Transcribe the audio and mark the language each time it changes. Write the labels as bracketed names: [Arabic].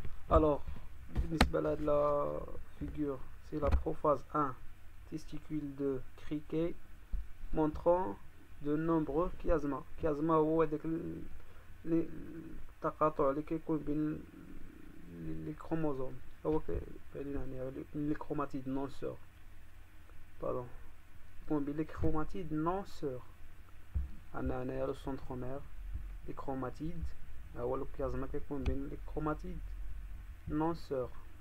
[French] Alors, [Arabic] بالنسبة لهاد [French] la figure, c'est la prophase 1, testicule de criquet, montrant de nombreux chiasma. [Arabic] Chiasma هو هذاك التقاطع اللي كيكون بين لي كروموزوم، هو كاين هنا لي كروماتيد نون سور، باردون، يكون بين لي كروماتيد نون سور. عندنا هنايا لو سونترومير [French] les chromatides. [Arabic] هو الكيازما كيكون بين [French] les chromatides non sœurs.